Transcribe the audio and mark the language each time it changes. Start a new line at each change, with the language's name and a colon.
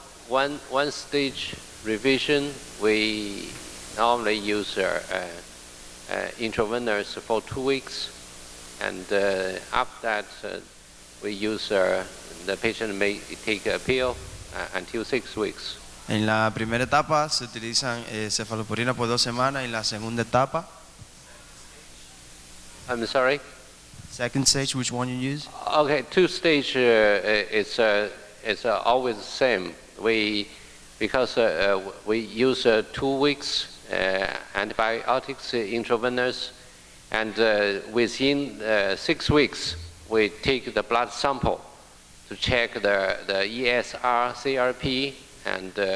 English: one stage revision, we normally use intravenous for 2 weeks, and after that we use the patient may take a pill until 6 weeks.
Spanish: En la primera etapa se utilizan cefalosporina por 2 semanas y en la segunda etapa,
English: I'm sorry. second stage, which one you use? Okay, 2 stage is always the same. Because we use 2 weeks antibiotics intravenous, and within 6 weeks we take the blood sample to check the ESR, CRP, and